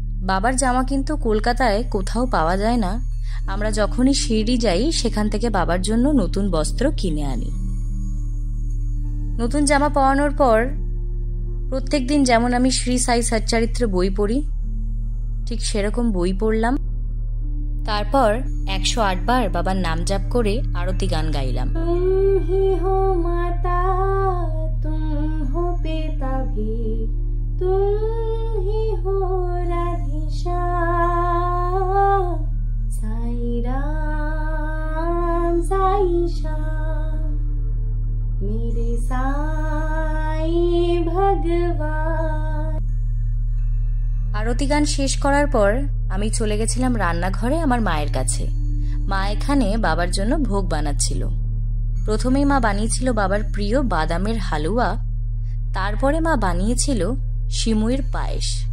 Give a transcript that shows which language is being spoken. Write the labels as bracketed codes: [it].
[bn] বাবার জামা কিন্তু কলকাতায় কোথাও পাওয়া যায় না। আমরা যখনই শিরডি যাই সেখান থেকে বাবার জন্য নতুন বস্ত্র কিনে আনি। নতুন জামা পরানোর পর প্রত্যেকদিন যেমন আমি শ্রী সাই সচ্চরিত্র বই পড়ি, ঠিক সেরকম বই পড়লাম। তারপর 108 বার বাবার নাম জাপ করে আরতি গান গাইলাম। [hi] तुम ही हो माता तुम हो पिता भी तुम ही हो राधेश्याम। साई राम साई श्याम मेरे साई भगवान। [bn] আরতি গান শেষ করার পর আমি চলে গেছিলাম রান্নাঘরে আমার মায়ের কাছে। মা এখানে বাবার জন্য ভোগ বানাচ্ছিল। প্রথমেই মা বানিয়েছিল বাবার প্রিয় বাদামের হালুয়া, তারপরে মা বানিয়েছিল সিমুইয়ের পায়েস।